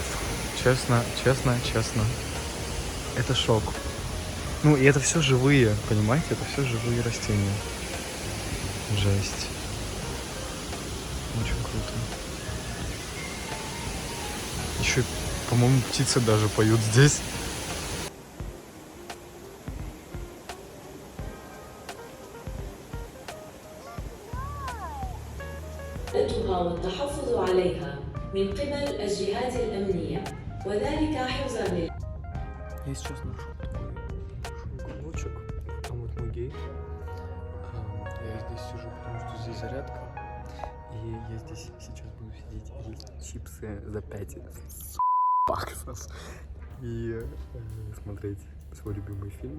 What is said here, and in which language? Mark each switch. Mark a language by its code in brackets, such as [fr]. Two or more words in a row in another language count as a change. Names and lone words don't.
[ru] Честно, честно, честно. Это шок. Ну, и это все живые, понимаете? Это все живые растения. Жесть. Очень круто. Еще, по-моему, птицы даже поют здесь. [ar] والتحفظ عليها من قبل الجهات الأمنية وذلك حفظا لل... [ru] Я сейчас нашел такой уголочек. Там вот мой гейт. Я здесь сижу, потому что здесь зарядка. И я здесь сейчас буду сидеть и есть чипсы за 5 баксов. И смотреть свой любимый фильм.